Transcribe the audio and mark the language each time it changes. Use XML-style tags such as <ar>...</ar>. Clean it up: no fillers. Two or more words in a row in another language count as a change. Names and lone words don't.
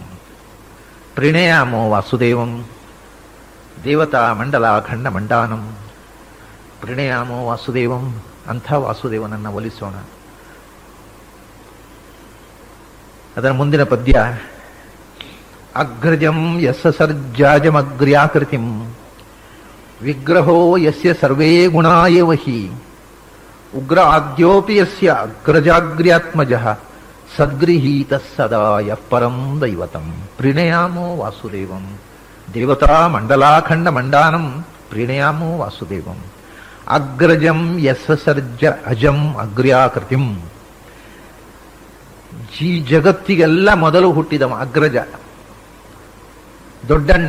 <sa>ಪ್ರಣಯಾಮೋ ವಾಸುದೇವಂ ದೇವತಾ ಮಂಡಲಾಖಂಡ ಮಂಡಾನಂ. ಪ್ರಣಯಾಮೋ ವಾಸುದೇವಂ,</sa> <kn>ಅಂಥ ವಾಸುದೇವನನ್ನು ಒಲಿಸೋಣ. ಅದರ ಮುಂದಿನ ಪದ್ಯ,</kn> <sa>ಅಗ್ರಜಂ ಯಸ್ಯ ಸರ್ಜಾಜಮಗ್ರ್ಯಾಕೃತಿಂ ವಿಗ್ರಹೋ ಯಸ್ಯ ಸರ್ವೇ ಗುಣಾ ಏವ ಹಿ ಉಗ್ರ ಆದ್ಯೋಪಿ ಯಸ್ಯ ಅಗ್ರಜಾಗ್ರ್ಯಾತ್ಮಜಃ ಸದ್ಗೃಹೀತಃ ಸದಾ ಯಃ ಪರಂ ದೈವತಂ. ಪ್ರಣಯಾಮೋ ವಾಸುದೇವಂ ದೇವತಾ ಮಂಡಲಾಖಂಡ ಮಂಡಾನಂ. ಪ್ರಣಯಾಮೋ ವಾಸುದೇವಂ. ಅಗ್ರಜಂ ಯಸ್ಯ ಸರ್ಜ ಅಜಂ ಅಗ್ರ್ಯಾಕೃತಿಂ.</sa> <kn>ಈ ಜಗತ್ತಿಗೆಲ್ಲ ಮೊದಲು ಹುಟ್ಟಿದವ ಅಗ್ರಜ, ದೊಡ್ಡಣ್ಣ.</kn>